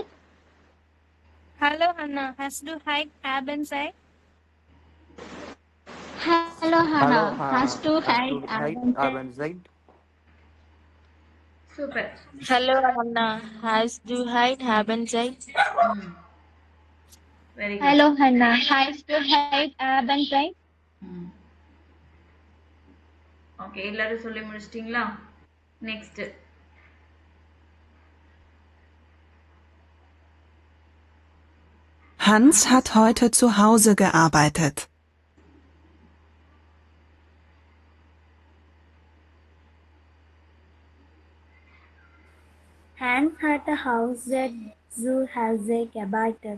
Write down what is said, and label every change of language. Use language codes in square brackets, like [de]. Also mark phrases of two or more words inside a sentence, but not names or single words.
[de] Hallo Hanna, hast du heute Abend Zeit? Hallo Hanna, hast du heute Abend Zeit? [ta] சூப்பர். [de] Hallo Hanna, hast du heute Abend Zeit? [en] very good. [de] Hallo Hanna, hast du heute Abend Zeit? [ta] ஓகே, எல்லாரும் சொல்லி முடிச்சிட்டிங்களா? நெக்ஸ்ட். [de] Hans hat heute zu Hause gearbeitet. Hans hatte zu Hause gearbeitet.